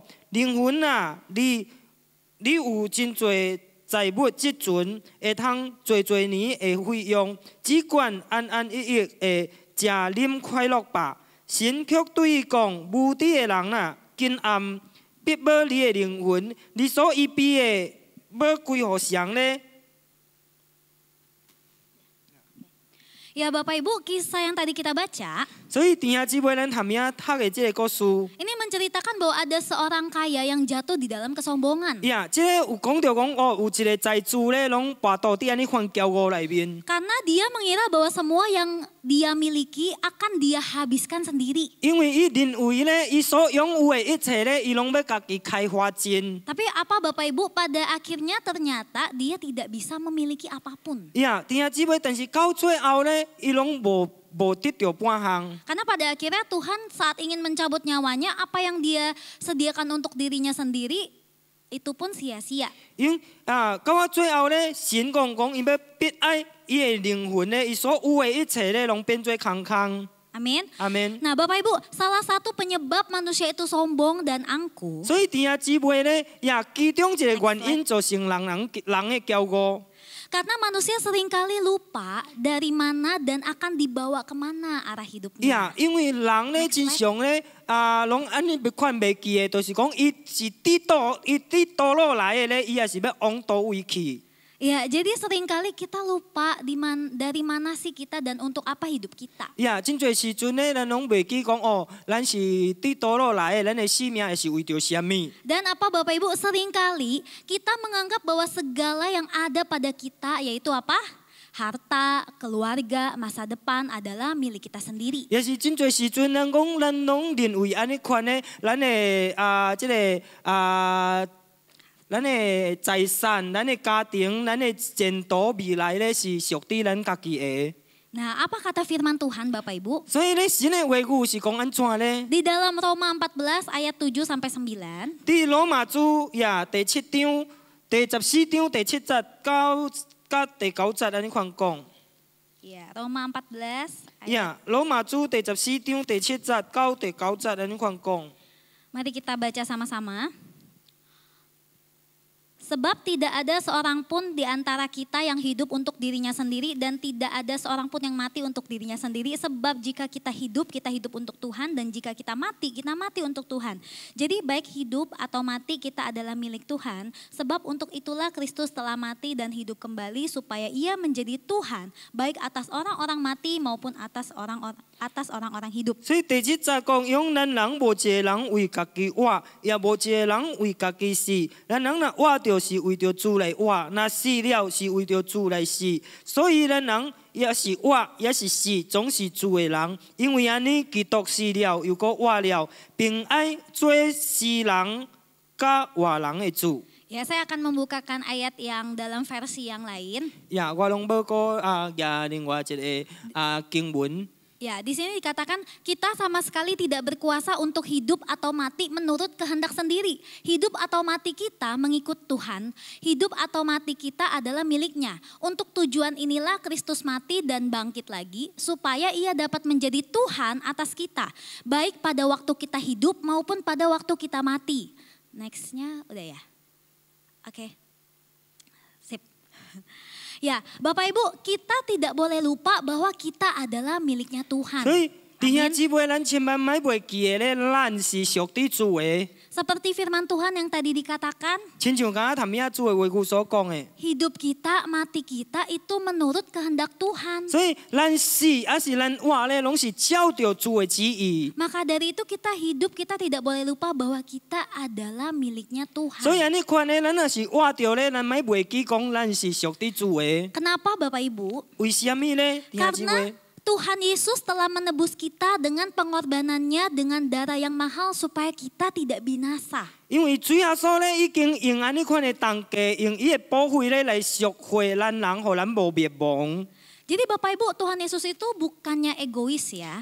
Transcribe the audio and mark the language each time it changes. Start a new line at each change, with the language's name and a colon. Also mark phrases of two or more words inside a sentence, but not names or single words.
Min Nan Chinese: 靈魂啊，你有真濟財物積存，會通濟年的費用，只管安安逸逸的食啉快樂吧。神卻對伊講：無知的人啊，今暗必買你的靈魂，你所預備的要歸互誰呢？
Indonesian: Ya Bapak Ibu, kisah yang tadi kita baca,
Min Nan Chinese: 所以弟兄姊妹，咱談呀讀的這個故事，
Indonesian: ini menceritakan bahwa ada seorang kaya yang jatuh di dalam kesombongan.
Min Nan Chinese: 呀，這個有講到講哦，有一個財主咧，攏跋倒佇安尼款驕傲內面。
Indonesian: Karena dia mengira bahwa semua yang dia miliki akan dia habiskan sendiri.
Min Nan Chinese: 因為伊認為咧，伊所擁有的一切咧，伊攏要家己開花盡。
Indonesian: Tapi apa Bapak Ibu, pada akhirnya ternyata dia tidak bisa memiliki apapun.
Min Nan Chinese: 呀，弟兄姊妹，但是到最後咧，伊攏無得到半項。
Indonesian: Karena pada akhirnya Tuhan saat ingin mencabut nyawanya, apa yang dia sediakan untuk dirinya sendiri, itu pun sia-sia.
Min Nan Chinese: 因到我最后咧，神讲伊要必爱伊的灵魂咧，伊所有的一切咧，拢变做空空。
Indonesian: Amin.
Min Nan Chinese: 阿门。
Indonesian: Nah Bapak Ibu, salah satu penyebab manusia itu sombong dan angkuh.
Min Nan Chinese: 所以弟兄姊妹咧，也其中一个原因造成人的骄傲。
Indonesian: Karena manusia seringkali lupa dari mana dan akan dibawa kemana arah hidupnya.
Min Nan Chinese: 呀，因为人咧真常咧拢安尼要看袂记的，就是讲伊是伫倒落来的咧，伊也是要往倒位去。
Indonesian: Ya, jadi seringkali kita lupa dari mana sih kita dan untuk apa hidup kita.
Min Nan Chinese: 呀，真侪时阵咧，咱拢袂记讲哦，咱是伫倒落来的，咱的生命是为着什么？
Indonesian: Dan apa Bapak Ibu, seringkali kita menganggap bahwa segala yang ada pada kita yaitu apa? Harta, keluarga, masa depan adalah milik kita sendiri.
Min Nan Chinese: 也是真侪时阵，咱讲咱拢认为安尼款咧，咱的即个咱的财产、咱的家庭、咱的前途未来咧，是属于咱家己的。
Indonesian: Nah, apa kata firman Tuhan Bapak Ibu?
Min Nan Chinese: 所以咧，神的话语是讲安怎咧？
Indonesian: Di dalam Roma 14 ayat 7 sampai 9.
Min Nan Chinese: 伫罗马书第7章第14章第7节到第9节安尼款讲。
Indonesian: Ya, Roma 14 ayat.
Min Nan Chinese: 呀，罗马书第14章第7節到第9節安尼款講。
Indonesian: Mari kita baca sama-sama. Sebab tidak ada seorang pun di antara kita yang hidup untuk dirinya sendiri dan tidak ada seorang pun yang mati untuk dirinya sendiri. Sebab jika kita hidup untuk Tuhan dan jika kita mati untuk Tuhan. Jadi baik hidup atau mati kita adalah milik Tuhan. Sebab untuk itulah Kristus telah mati dan hidup kembali supaya ia menjadi Tuhan. Baik atas orang-orang mati maupun atas orang-orang hidup.
Min Nan Chinese: 所以第7節講，因咱人無一個人為家己活，也無一個人為家己死。咱人若活着是為着主來活，若死了是為着主來死。所以咱人也是活也是死，總是主的人。因為安尼，基督死了又閣活了，並愛做死人甲活人的主。
Indonesian: Ya, saya akan membukakan ayat yang dalam versi yang lain.
Min Nan Chinese: 呀，我攏要個另外一個經文。
Indonesian: Ya, di sini dikatakan kita sama sekali tidak berkuasa untuk hidup atau mati menurut kehendak sendiri. Hidup atau mati kita mengikut Tuhan. Hidup atau mati kita adalah miliknya. Untuk tujuan inilah Kristus mati dan bangkit lagi supaya ia dapat menjadi Tuhan atas kita. Baik pada waktu kita hidup maupun pada waktu kita mati. Nextnya udah ya. Oke. Sip. Ya, Bapak Ibu, kita tidak boleh lupa bahwa kita adalah miliknya Tuhan.
Min Nan Chinese: 所以弟兄
Indonesian: Amin.
Min Nan Chinese: 姊妹，咱千萬莫袂記咧，咱是屬於主的。
Indonesian: Seperti firman Tuhan yang tadi dikatakan,
Min Nan Chinese: 親像剛剛譚主的話語所講的。
Indonesian: hidup kita, mati kita itu menurut kehendak Tuhan.
Min Nan Chinese: 所以咱死還是咱活咧，攏是照着主的旨意。
Indonesian: Maka dari itu kita hidup, kita tidak boleh lupa bahwa kita adalah miliknya
Min Nan Chinese: 所以
Indonesian: Tuhan.
Min Nan Chinese: 安尼看咧，咱若是活着咧，咱莫袂記講咱是屬於主的。
Indonesian: Kenapa Bapak Ibu?
Min Nan Chinese: 為什麼咧？弟兄姊
Indonesian: Karena
Min Nan Chinese: 妹，
Indonesian: Tuhan Yesus telah menebus kita dengan pengorbanannya dengan darah yang mahal supaya kita tidak binasa.
Min Nan Chinese: 因為主耶穌咧已經用安尼款的代價，用伊的寶血咧來贖回咱人，互咱無滅亡。
Indonesian: Jadi Bapak Ibu, Tuhan Yesus itu bukannya egois ya.